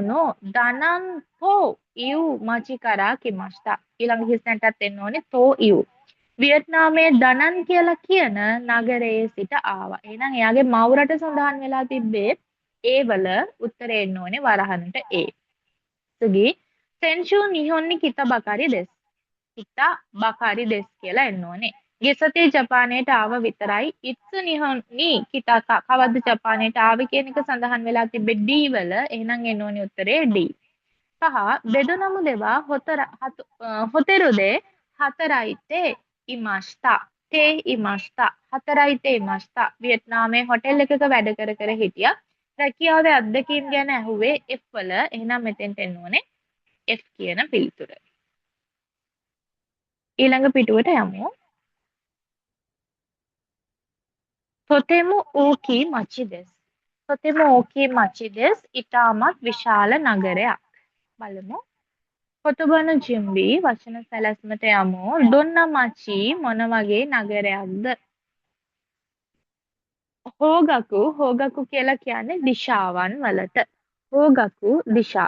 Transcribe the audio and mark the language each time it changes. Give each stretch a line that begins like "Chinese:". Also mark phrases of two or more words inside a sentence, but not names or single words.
Japanese: 3 ベトナムのダナンという町から来ました. ඊළඟ හිස් තැනටත් එන්න ඕනේ という.
Sinhala: වියට්නාමයේ ඩනන් කියලා කියන නගරයේ සිට ආවා. එහෙනම් එයාගේ මව් රට සඳහන් වෙලා තිබ්බේ ඒ වල උත්තරේ එන්න ඕනේ වරහනට ඒ.
Japanese: 次、先週日本に来たばかりです. 来たばかりです
Sinhala: කියලා එන්න ඕනේ. ගිය සතියේ ජපානයට ආව විතරයි.
Japanese: いつ日本に来た
Sinhala: කවද්ද ජපානයට ආවේ කියන එක සඳහන් වෙලා තිබ්බේ D වල. එහෙනම් එන්න ඕනේ උත්තරේ D.
Japanese: පහ ベトナムではホテルで働いていました. ていました。働いていました.
Sinhala: වියට්නාමයේ හොටෙල් එකක වැඩ කර හිටියා. රැකියාවේ අත්දැකීම් ගැන ඇහුවේ F වල. එහෙනම් මෙතෙන්ට එන්න ඕනේ F කියන පිළිතුර. ඊළඟ පිටුවට යමු.
Japanese: とても大きい町です。とても大きい町です.
Sinhala: ඉතාමත් විශාල නගරයක්. බලමු.
Japanese: 言葉の準備
Sinhala: වචන සැලැස්මට යමු.
Japanese: どんな町
Sinhala: මොන වගේ නගරයක්ද? හෝගකු කියලා කියන්නේ දිශාවන් වලට. හෝගකු දිශාව.